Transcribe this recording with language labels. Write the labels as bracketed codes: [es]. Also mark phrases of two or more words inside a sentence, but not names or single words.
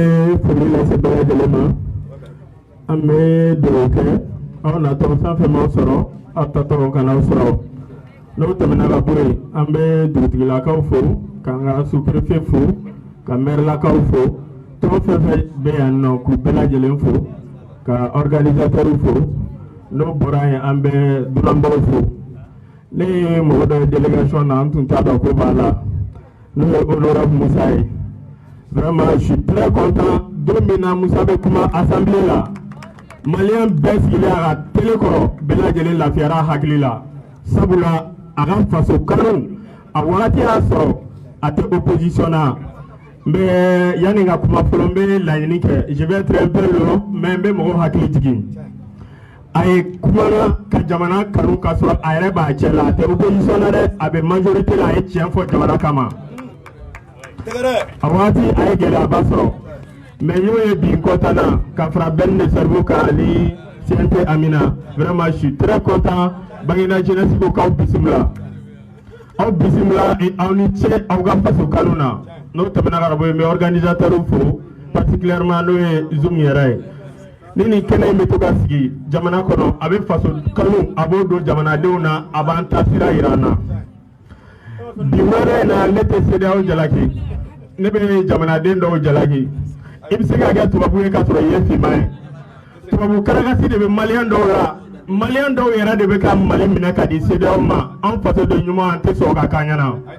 [bm] foli lase bɛɛ lajɛlen ma an bɛ dugawu kɛ aw natɔ fɛn fɛn m'aw sɔrɔ aw tatɔ ka n'aw sɔrɔ n'o tɛmɛna ka bɔ yen an bɛ dugutigilakaw fo k'an ka sous-préfet fo ka maire-lakaw fo tɔn fɛn fɛn bɛ yan nɔ k'u bɛɛ lajɛlen fo ka organisateurs fo n'o bɔra yen an bɛ dunanbaw fo ne ye mɔgɔ dɔ ye délégation na an tun t'a dɔn ko b'a la n'o ye honorable Musa ye [fr] vraiment je suis très content [bm] don min na Musa bɛ kuma assemblée la Maliyɛn bɛɛ sigilen a ka télé kɔrɔ bɛɛ lajɛlen lafiyara hakili la sabula a ka faso kanu a wagati y'a sɔrɔ a tɛ opposition na n bɛ yanni ka kuma fɔlɔ n bɛ laɲini kɛ [fr] je vais être un peu long mais [bm] n bɛ mɔgɔw hakili jigin a ye kumana ka jamana kanu ka sɔrɔ a yɛrɛ b'a cɛ la a tɛ opposition na dɛ a bɛ majorité la a ye tiɲɛ fɔ jamana kama a wagati a ye gɛlɛyaba sɔrɔ mais y'o ye bi kɔta na ka fara Ben de Cerveau kan ani CNT Amina [fr] vraiment je suis très content [bm] Bagina jeunesse ko k'aw bisimila aw bisimila aw ni cɛ aw ka faso kalo na n'o tɛmɛna ka bɔ yen n bɛ organisateur fo particulièrement n'o ye Zoom yɛrɛ ye ni nin kɛnɛ in bɛ to ka sigi jamana kɔnɔ a bɛ faso kalo a b'o don jamanadenw na a b'an ta sira yira an na bi wɛrɛ in na ne tɛ CEDEAO jalaki ne bɛ jamanaden dɔw jalaki i bɛ se ka kɛ tubabu ye k'a sɔrɔ i ye finman ye tubabu karakasi de bɛ maliyɛn dɔw la maliyɛn dɔw yɛrɛ de bɛ ka Mali minɛ ka di CEDEAO ma an fasoden ɲuman an tɛ sɔn ka k'an ɲɛna